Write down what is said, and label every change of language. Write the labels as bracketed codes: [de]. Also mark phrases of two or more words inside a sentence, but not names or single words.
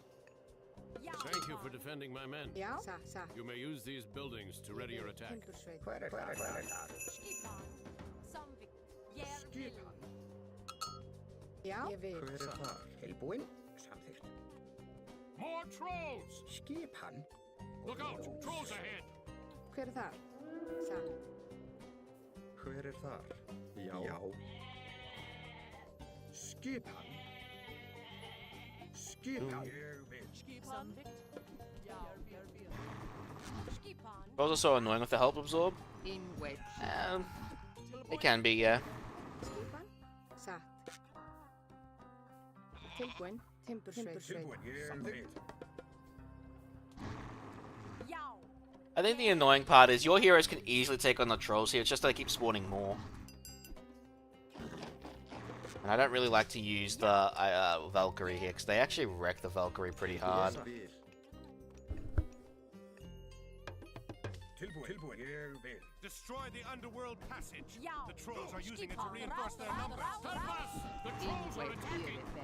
[en] Thank you for defending my men. You may use these buildings to ready your attack. More trolls! Look out! Trolls ahead! [is] Hver er þar? Hver þar? Já. Skipan. [en] Trolls are so annoying with the help absorb. It can be, yeah. [is] Skipan? Satt. Tilbúin. Timbursveit. [en] I think the annoying part is your heroes can easily take on the trolls here, it's just they keep spawning more. And I don't really like to use the Valkyrie here, because they actually wreck the Valkyrie pretty hard. Destroy the underworld passage. The trolls are using it to reinforce their numbers. Help us! The trolls are attacking!